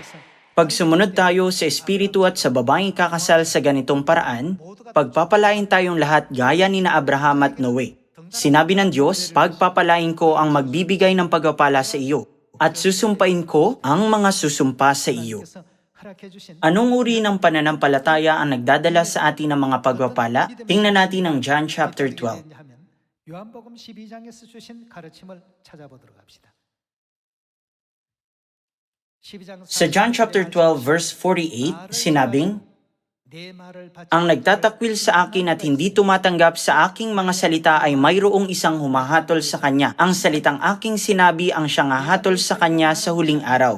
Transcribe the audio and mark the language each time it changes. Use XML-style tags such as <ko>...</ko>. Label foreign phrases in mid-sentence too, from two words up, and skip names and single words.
<tl>Pag sumunod tayo sa Espiritu at sa babaeng kakasal sa ganitong paraan, pagpapalain tayong lahat gaya ni na Abraham at Noe. Sinabi ng Diyos, pagpapalain ko ang magbibigay ng pagpapala sa iyo, at susumpain ko ang mga susumpa sa iyo. Anong uri ng pananampalataya ang nagdadala sa atin ng mga pagpapala? Tingnan natin ang John chapter 12.</tl> <ko>요한복음 12장에서 주신 가르침을 찾아보도록 합시다.</ko> <tl>Sa John chapter 12 verse 48, sinabing, ang nagtatakwil sa akin at hindi tumatanggap sa aking mga salita ay mayroong isang humahatol sa kanya. Ang salitang aking sinabi ang siyang hahatol sa kanya sa huling araw.</tl>